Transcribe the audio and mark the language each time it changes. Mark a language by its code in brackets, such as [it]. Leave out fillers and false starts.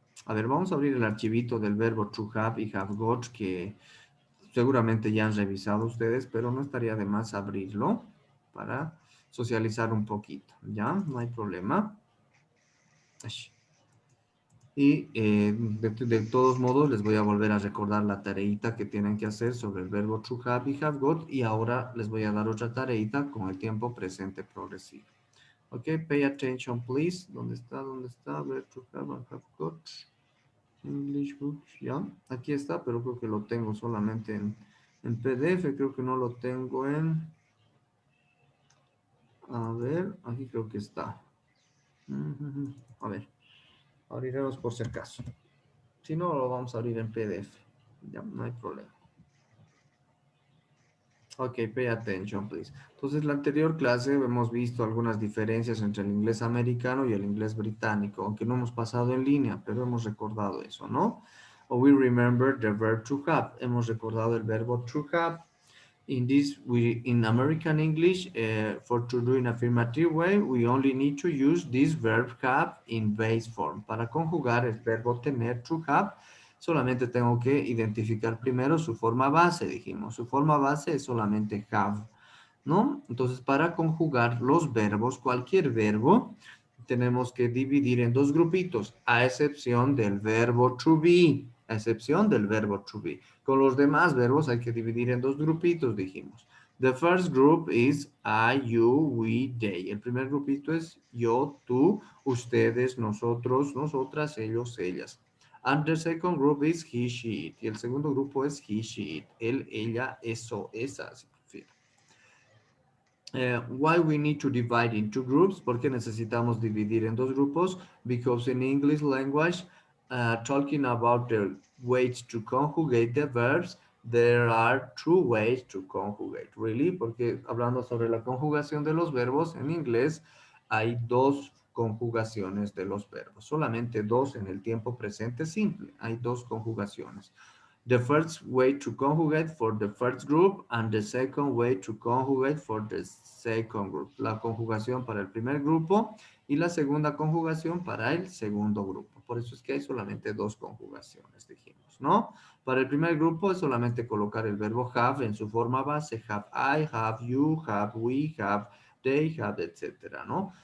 [es] A ver, vamos a abrir el archivito del verbo to have y have got que seguramente ya han revisado ustedes, pero no estaría de más abrirlo para socializar un poquito, ¿ya? No hay problema. Y de todos modos les voy a volver a recordar la tareita que tienen que hacer sobre el verbo to have y have got, y ahora les voy a dar otra tareita con el tiempo presente progresivo. [en] Ok, pay attention please. [es] ¿Dónde está? ¿Dónde está? Verbo to have and have got. [en] English books, ¿ya? [es] Aquí está, pero creo que lo tengo solamente en PDF, creo que no lo tengo en... A ver, aquí creo que está. A ver, abriremos por si acaso. Si no, lo vamos a abrir en PDF. Ya, no hay problema. [en] Ok, pay attention, please. [es] Entonces, la anterior clase hemos visto algunas diferencias entre el inglés americano y el inglés británico, aunque no hemos pasado en línea, pero hemos recordado eso, ¿no? [en] O we remember the verb to have. [es] Hemos recordado el verbo to have. [en] In American English, for to do in affirmative way, we only need to use this verb have in base form. [es] Para conjugar el verbo tener, to have, solamente tengo que identificar primero su forma base, dijimos. Su forma base es solamente have, ¿no? Entonces, para conjugar los verbos, cualquier verbo, tenemos que dividir en dos grupitos, a excepción del verbo to be, a excepción del verbo to be. Con los demás verbos hay que dividir en dos grupitos, dijimos. [en] The first group is I, you, we, they. [es] El primer grupito es yo, tú, ustedes, nosotros, nosotras, ellos, ellas. [en] And the second group is he, she, it. [es] Y el segundo grupo es he, she, it. Él, ella, eso, esa, si prefiere. [en] Why we need to divide into groups? [es] ¿Por qué necesitamos dividir en dos grupos? [en] Because in English language, talking about the ways to conjugate the verbs, there are two ways to conjugate. Really? [es] Porque hablando sobre la conjugación de los verbos en inglés, hay dos conjugaciones de los verbos. Solamente dos en el tiempo presente simple. Hay dos conjugaciones. [en] The first way to conjugate for the first group and the second way to conjugate for the second group. [es] La conjugación para el primer grupo y la segunda conjugación para el segundo grupo. Por eso es que hay solamente dos conjugaciones, dijimos, ¿no? Para el primer grupo es solamente colocar el verbo have en su forma base. [en] Have I, have you, have we, have they, have, etcétera, ¿no?